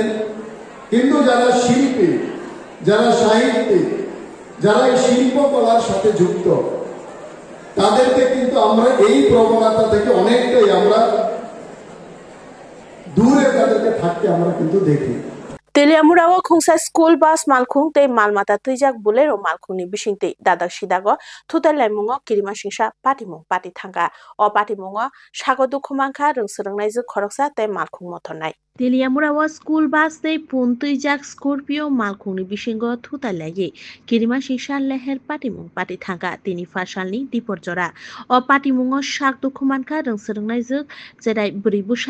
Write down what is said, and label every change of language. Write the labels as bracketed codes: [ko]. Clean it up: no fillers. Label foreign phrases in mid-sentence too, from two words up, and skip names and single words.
[bn] কিন্তু যারা শিল্পী, যারা সাহিত্যিক, যারা এই শিল্পকলার সাথে যুক্ত, তাদেরকে কিন্তু আমরা এই প্রবণতা থেকে অনেকটাই আমরা দূরে তাদেরকে থাকতে আমরা কিন্তু দেখি। [trp] তেলিয়ামুড়াও খুংসা স্কুল বাস মালখুং তে মালমাতা তৈজাক বুলের ও মালখুংনি বিশিংতে দাদাক সিদাগ থুতাই লাইমুঙ কিরিমা সিংসা পাটিমুং পাটি থাঙ্গা অ পাটিমুঙ সাগ দুখুমাংখা রংসরংনাইজো খরকসা তে মালখুং মথনাই তেলিয়ামুড়াও স্কুল বাস তে পুন তৈজাক স্করপিও মালখুংনি বিশিঙ্গ থুতাই লাইয়ে কিরিমা সিংসা লেহের পাটিমুং পাটি থাঙ্গা তিনি ফাসালনি দিপরজরা অ পাটিমুঙ সাগ দুখুমাংখা রংসরংনাইজো যেরাই বুড়ি বুসা